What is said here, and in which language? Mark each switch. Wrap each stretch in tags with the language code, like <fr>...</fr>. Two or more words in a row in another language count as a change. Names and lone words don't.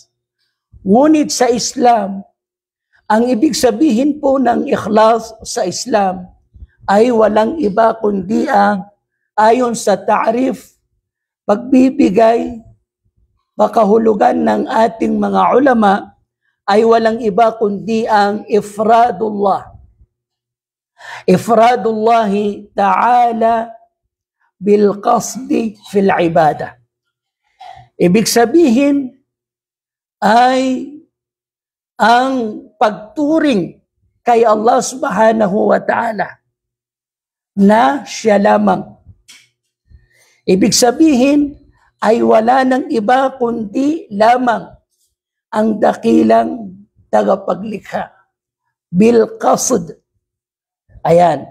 <tl>Ngunit sa Islam, ang ibig sabihin po ng ikhlas sa Islam ay walang iba kundi ayon sa ta'rif, pagbibigay, pakahulugan ng ating mga ulama ay walang iba kundi ang ifradullah.</tl> <ar>إفراد الله تعالى بالقصد في العبادة.</ar> <tl>Ibig sabihin ay ang pagturing kay Allah</tl> <ar>سبحانه وتعالى</ar> <tl>na siya lamang. Ibig sabihin ay wala ng iba kundi lamang ang dakilang tagapaglikha.</tl> <ar>بالقصد. Ayan.</ar>